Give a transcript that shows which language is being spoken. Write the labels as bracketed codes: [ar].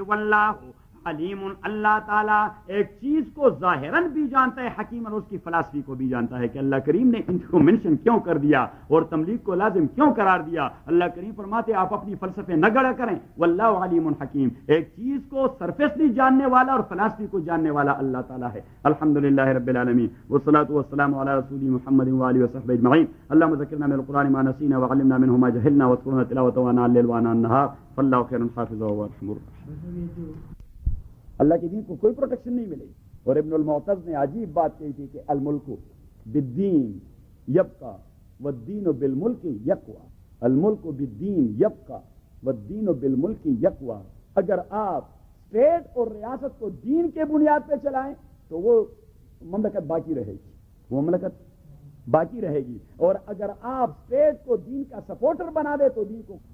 [ar] واللہ علیم, [ur] اللہ تعالیٰ ایک چیز کو ظاہراً بھی جانتا ہے, حکیم اور اس کی فلسفی کو بھی جانتا ہے کہ اللہ کریم نے ان کو منشن کیوں کر دیا اور تملیغ کو لازم کیوں قرار دیا. اللہ کریم فرماتے ہیں آپ اپنی فلسفے نہ گڑا کریں. [ar] واللہ علیم حکیم, [ur] ایک چیز کو سرفیسلی جاننے والا اور فلسفی کو جاننے والا اللہ تعالیٰ ہے. [ar] الحمدللہ رب العالمین, والصلاۃ والسلام علی رسول محمد وعلی وصحبہ اجمعین. اللہم ذکرنا من القرآن ما نسینا وعلمنا منه ما جهلنا واذکرنا تلاوته آناء الليل وآناء النهار, فاللہ خیر الحافظ وارحم الراحمین. [ur] اللہ کے دین کو کوئی پروٹیکشن نہیں ملے. اور ابن المعتز نے عجیب بات کہی تھی کہ [ar] الملک بالدین یبقا والدین بالملک یقوا, [ur] الملک بالدین یبقا والدین بالملک یقوا. اگر آپ سٹیٹ اور ریاست کو دین کے بنیاد پہ چلائیں تو وہ مملکت باقی رہے گی, وہ مملکت باقی رہے گی, اور اگر آپ سٹیٹ کو دین کا سپورٹر بنا دے تو دین کو.